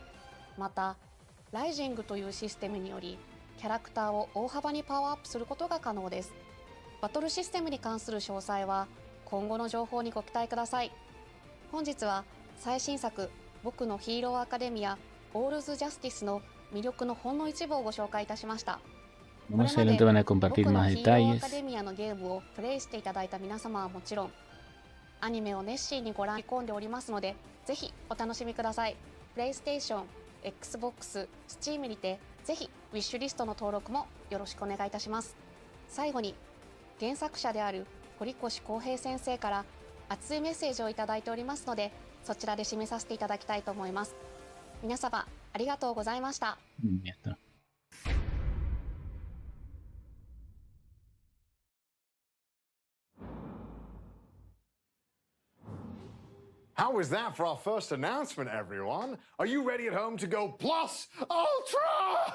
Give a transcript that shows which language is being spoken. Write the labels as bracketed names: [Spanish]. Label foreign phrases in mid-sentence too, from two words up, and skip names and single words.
[Japanese] また、ライジングというシステムにより、キャラクターを大幅にパワーアップすることが可能です。バトルシステムに関する詳細は今後の情報にご期待ください。本日は最新作僕のヒーローアカデミアオールズジャスティスの魅力のほんの一部をご紹介いたしました。 [Spanish] Más adelante van a compartir más detalles. [Japanese] アカデミアのゲームをプレイしていただいた皆様はもちろん、アニメを熱心にご覧込んでおりますので、ぜひお楽しみください。プレイステーション、Xbox、Steam にてぜひウィッシュリストの登録もよろしくお願いいたします。最後に原作者である堀越康平先生から熱いメッセージをいただいておりますので、そちらで締めさせていただきたいと思います。皆様ありがとうございました。 [Spanish] Ya está. [English] How was that for our first announcement, everyone? Are you ready at home to go plus ultra?